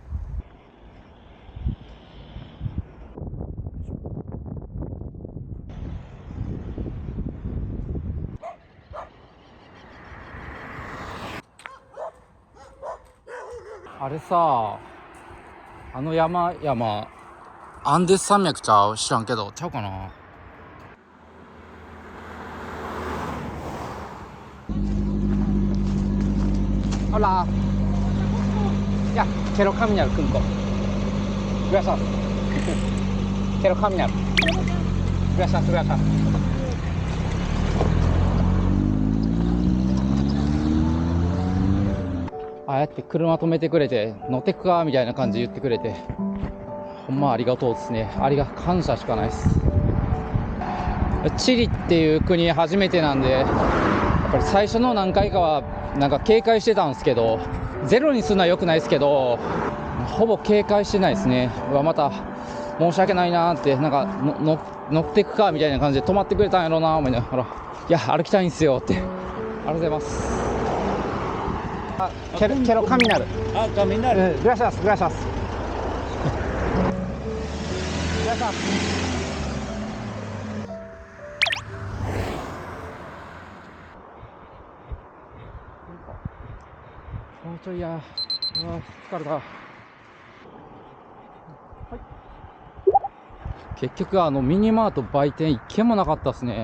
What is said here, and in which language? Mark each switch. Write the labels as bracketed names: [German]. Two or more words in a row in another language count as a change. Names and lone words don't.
[Japanese] あれさ、あの山アンデス山脈ちゃう？知らんけどちゃうかな。Hola. [Spanish] Ya, quiero caminar, Kunko. Gracias. Quiero caminar. Gracias. [Japanese] ああやって車止めてくれて乗ってくかみたいな感じで言ってくれて、ほんまありがとうですね。感謝しかないです。チリっていう国初めてなんで、やっぱり最初の何回かはなんか警戒してたんですけど、ゼロにするのは良くないですけど、ほぼ警戒してないですね。また申し訳ないなーって、なんか乗ってくかみたいな感じで止まってくれたんやろうなー思いながら、いや歩きたいんすよって。ありがとうございます。 [Spanish] quiero caminar. Caminar. Gracias. Gracias. [Japanese] もうちょいや。疲れた。結局ミニマート売店1軒もなかったっすね。